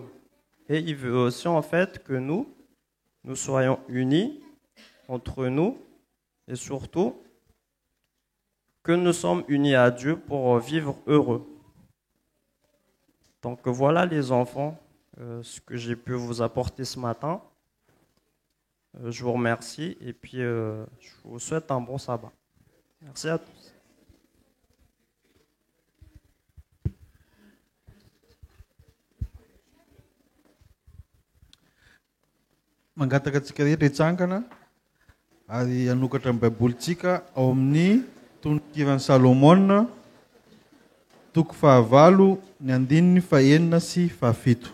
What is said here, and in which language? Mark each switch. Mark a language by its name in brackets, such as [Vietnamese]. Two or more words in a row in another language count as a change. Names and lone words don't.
[French] Et il veut aussi, en fait, que nous soyons unis entre nous et surtout que nous sommes unis à Dieu pour vivre heureux. Donc voilà les enfants, ce que j'ai pu vous apporter ce matin. Je vous remercie et puis je vous souhaite un bon sabbat. Merci à tous. [Malagasy] Mangataka antsika rehetra hitsangana ary hanokatra amin'ny baibolitsika ao amin'ny tononkivany Salomona toko 9 ny andininy 4 sy 7.